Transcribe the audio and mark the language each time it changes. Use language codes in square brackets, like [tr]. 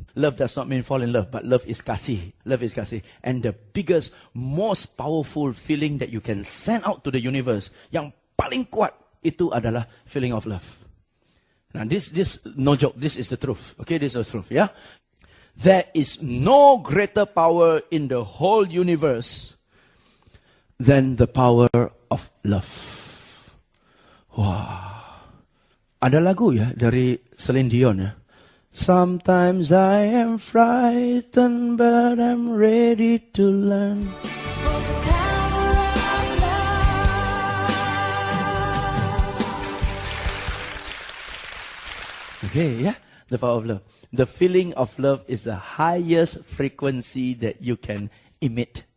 [en] Love does not mean fall in love, but love is kasih. Love is kasih. And the biggest, most powerful feeling that you can send out to the universe, [id] yang paling kuat, itu adalah [en] feeling of love. Now this no joke, this is the truth. Okay, this is the truth, yeah? There is no greater power in the whole universe than the power of love. Wah. [id] Ada lagu ya dari Celine Dion ya. [en] Sometimes I am frightened, but I'm ready to learn. Okay, yeah, the power of love. The feeling of love is the highest frequency that you can emit.